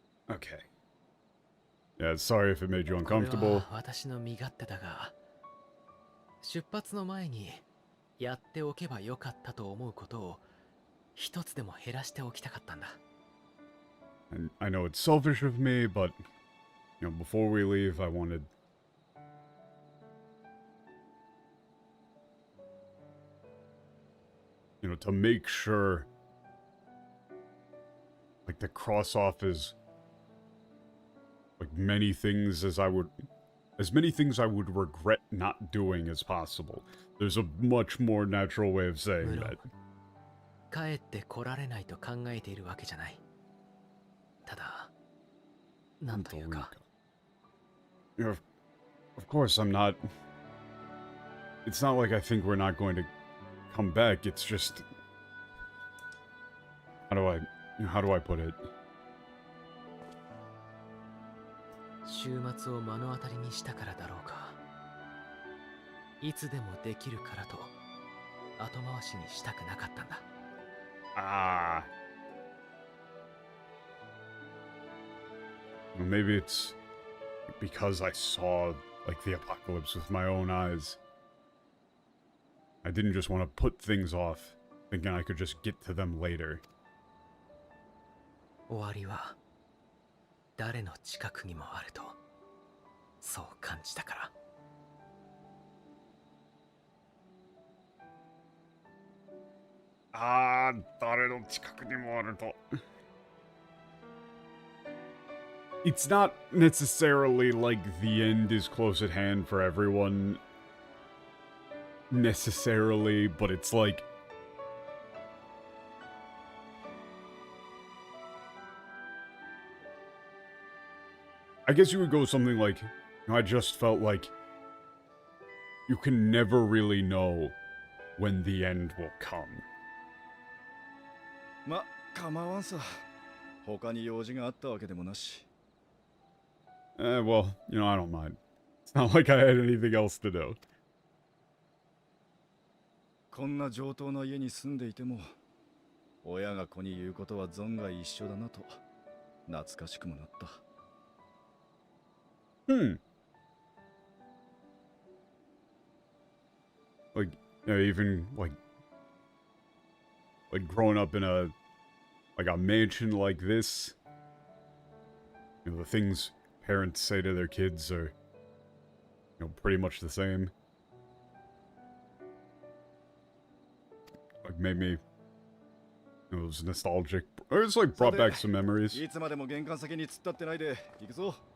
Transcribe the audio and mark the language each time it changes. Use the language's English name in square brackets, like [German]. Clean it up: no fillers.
[English] Okay. Yeah, sorry if it made you uncomfortable. [Japanese] 私の身勝手だが、出発の前にやっておけばよかったと思うことを一つでも減らしておきたかったんだ。 [English] And I know it's selfish of me, but, before we leave, I wanted... to make sure, like, the cross-off is, like, many things as many things I would regret not doing as possible. There's a much more natural way of saying that. [Japanese] 帰って来られないと考えているわけじゃない。ただ、なんというか。 [English] Of course I'm not... It's not like I think we're not going to come back, it's just... How do I put it? [Japanese] 週末を目の当たりにしたからだろうか。いつでもできるからと後回しにしたくなかったんだ。 Ah. [English] Well, maybe it's because I saw, like, the apocalypse with my own eyes. I didn't just want to put things off, thinking I could just get to them later. [Japanese] 終わりは誰の近くにもあると、そう感じたから。ああ、誰の近くにもあると。 [English] It's not necessarily like the end is close at hand for everyone, necessarily, but it's like... I guess you would go something like, I just felt like you can never really know when the end will come. [Japanese] ま、構わんさ。他に用事があったわけでもなし。 [English] Well, I don't mind. It's not like I had anything else to do. [Japanese] こんな上等な家に住んでいても、親が子に言うことは存外一緒だなと、懐かしくもなった。 [English] Like, even, like growing up in a mansion like this, the things parents say to their kids are, pretty much the same. Like, made me, it was nostalgic, or it's like brought back some memories. [Japanese] いつまでも玄関先に突っ立ってないで行くぞ。